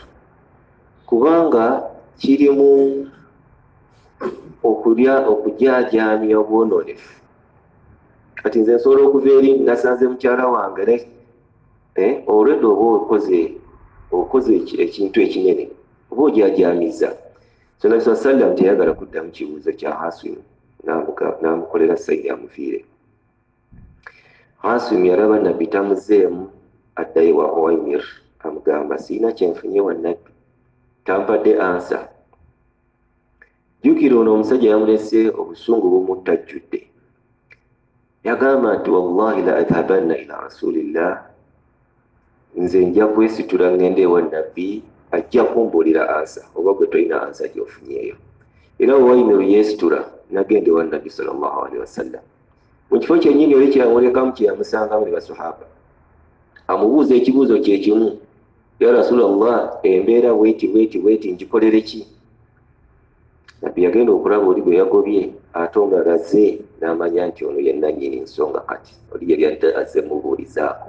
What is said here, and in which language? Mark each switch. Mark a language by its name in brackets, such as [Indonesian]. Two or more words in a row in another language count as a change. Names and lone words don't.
[Ganda] Kubanga kirimu okujaajaamya obwononefu. Kati nze nsobola okuva eri nasanze mukyala wange olwedde oba okoze ekintu ekinene oba ojaajamiza. So Nabi [Arabic] صلى الله عليه وسلم [Ganda] teyagala kuddamu kibuuzo kya Hasimu, n'amukolera sayidi amufiire. Hasimu yalaba nabbi tamuzeemu, addayo wa Uwaymir amugamba siina kyenfunye wa nabbi, tampadde ansa. Jjukira ono omusajja yamulese obusungu bumutajjudde. Yagamba nti [Arabic] والله لأذهبن إلى رسول الله, [Ganda] nze nja kwesitula ngende ewa nabbi ajja kumbuulira ansa, oba gwe tolina ansa gy'ofunyeeyo. Era Uwaymir yeesitula nagenda ewa nabbi [Arabic] صلى الله عليه وسلم. [Ganda] Mu kifo kyennyini oli kyeyamulekamu kyeyamusangamu ne basahaba, amubuuza ekibuuzo kye kimu, [Arabic] يا رسول الله, [Ganda] embeera bweti ngikolere ki? Nabbi yagenda okulaba oli gwe yagobye, ate omulaze n'amanya nti ono ye nannyini nsonga, kati oli yali azze mubuulizaako.